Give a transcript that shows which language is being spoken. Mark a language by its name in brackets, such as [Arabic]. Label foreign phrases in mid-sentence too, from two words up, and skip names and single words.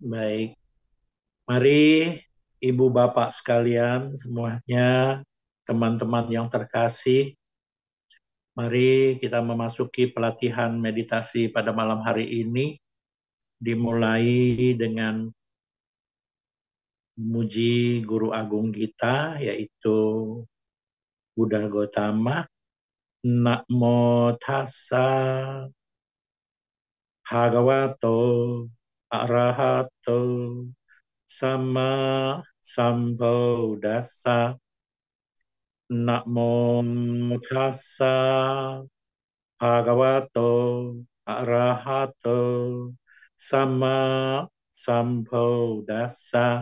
[Indonesian] Mari Ibu Bapak sekalian semuanya, teman-teman yang terkasih, mari kita memasuki pelatihan meditasi pada malam hari ini, dimulai dengan memuji Guru Agung kita, yaitu Buddha Gautama. [Pali] Namo tassa bhagavato arahato sama sambuddhassa. Namo tassa bhagavato arahato sama sambuddhassa.